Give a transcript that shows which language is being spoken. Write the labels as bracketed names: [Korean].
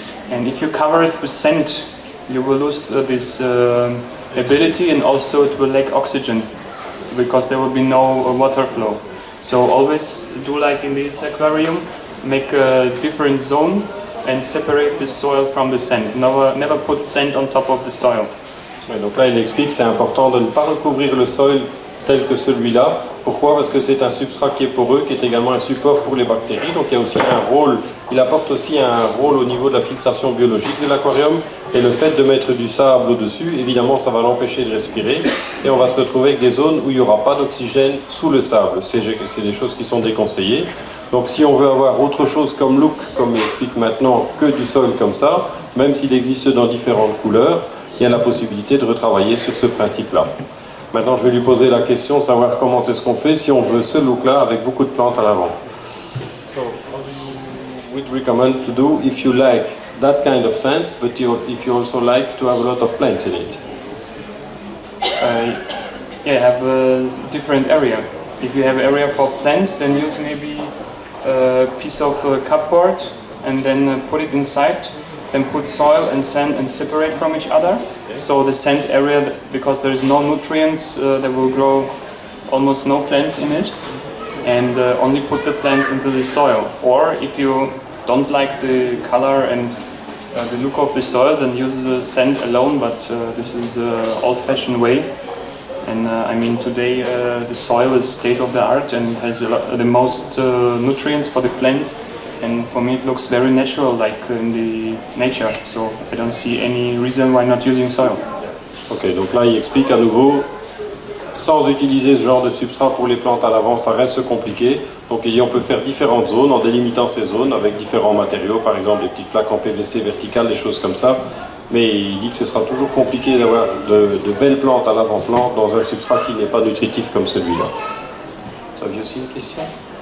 [English] And if you cover it with sand, you will lose this ability, and also it will lack oxygen, because there will be no water flow. So always do like in this aquarium, make a different zone and separate the soil from the sand. Never put sand on top of the soil. [French] Ouais, donc là, il explique que c'est important de ne pas recouvrir le sol tel que celui-là. Pourquoi? Parce que c'est un substrat qui est poreux, qui est également un support pour les bactéries. Donc il y a aussi un rôle, il apporte aussi un rôle au niveau de la filtration biologique de l'aquarium. Et le fait de mettre du sable au-dessus, évidemment, ça va l'empêcher de respirer. Et on va se retrouver avec des zones où il n'y aura pas d'oxygène sous le sable. C'est des choses qui sont déconseillées. Donc si on veut avoir autre chose comme look, comme il explique maintenant, que du sol comme ça, même s'il existe dans différentes couleurs, il y a la possibilité de retravailler sur ce principe-là. Maintenant, je vais lui poser la question de savoir comment est-ce qu'on fait si on veut ce look-là avec beaucoup de plantes à l'avant. [English] So, what do you would recommend to do if you like that kind of sand, but if you also like to have a lot of plants in it? Yeah, have a different area. If you have area for plants, then use maybe a piece of cupboard and then put it inside. Then put soil and sand and separate from each other. Okay. So the sand area, because there is no nutrients, there will grow almost no plants in it. And only put the plants into the soil. Or if you don't like the color and the look of the soil than use the sand alone, but this is old-fashioned way. And I mean, today the soil is state of the art and has the most nutrients for the plants. And for me, it looks very natural, like in the nature. So I don't see any reason why not using soil. [French] Ok, donc là il explique à nouveau, sans utiliser ce genre de substrat pour les plantes à l'avant, ça reste compliqué. Donc on peut faire différentes zones en délimitant ces zones avec différents matériaux, par exemple des petites plaques en PVC verticales, des choses comme ça. Mais il dit que ce sera toujours compliqué d'avoir de belles plantes à l'avant-plan dans un substrat qui n'est pas nutritif comme celui-là. Vous aviez aussi une question ?